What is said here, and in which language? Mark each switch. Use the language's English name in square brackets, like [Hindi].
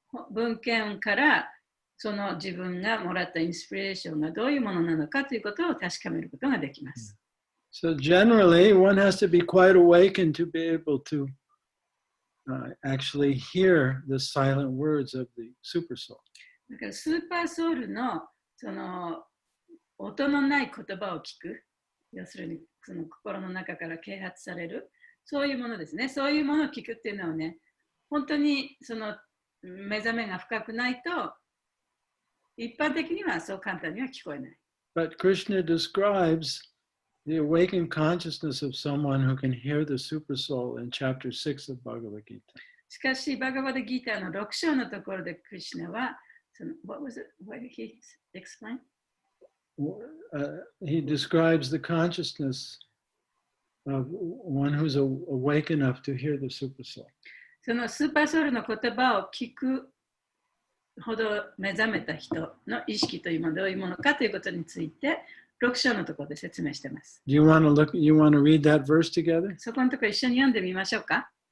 [Japanese] 文献からその自分がもらったインスピレーションがどういうものなのかということを確かめることができます。 [English] So generally, one has to be quite awakened to be able to actually hear the silent words of the super soul. [Japanese] だからスーパーソウルのその音のない言葉を聞く、要するにその心の中から啓発される、そういうものですね。そういうものを聞くっていうのはね、本当にその目覚めが深くないと、一般的にはそう簡単には聞こえない。 [English] But Krishna describes the awakened consciousness of someone who can hear the super soul in chapter 6 of Bhagavad-Gita. [Japanese] しかし、バガバッドギーターの6章のところでクリシュナは、 [English] what was it? What did he explain? He describes the consciousness of one who's awake enough to hear the super soul. [Japanese] そのスーパーソウルの言葉を聞くほど目覚めた人の意識というものはどういうものかということについて6章のところで説明しています。 [English] You want to read that verse together? [Japanese] そこのところ一緒に読んでみましょうか。